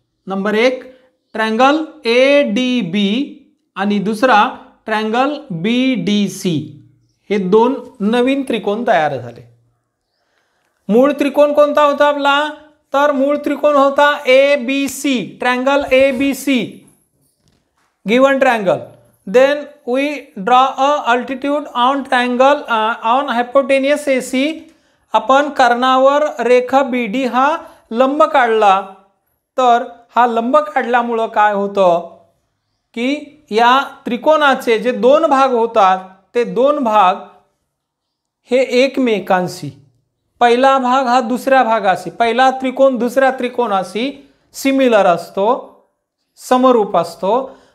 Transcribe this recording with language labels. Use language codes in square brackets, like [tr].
[mr] Number 1 triangle ADB आणि दुसरा triangle BDC, हे दोन नवीन त्रिकोण तयार झाले. मूळ त्रिकोण कोणता होता आपला, तर मूळ त्रिकोण होता ABC, triangle ABC, given triangle. [en] Then we draw a altitude on triangle on hypotenuse AC. [mr] आपण कर्णावर रेखा BD हा लंब काढला. तर हा लंब काढल्यामुळं काय होतं की या त्रिकोणाचे जे दोन भाग होतात ते दोन भाग हे एकमेकांशी, पहिला भाग हा दुसऱ्या भागाशी, पहिला त्रिकोण दुसऱ्या त्रिकोणाशी सिमिलर असतो, समरूप असतो.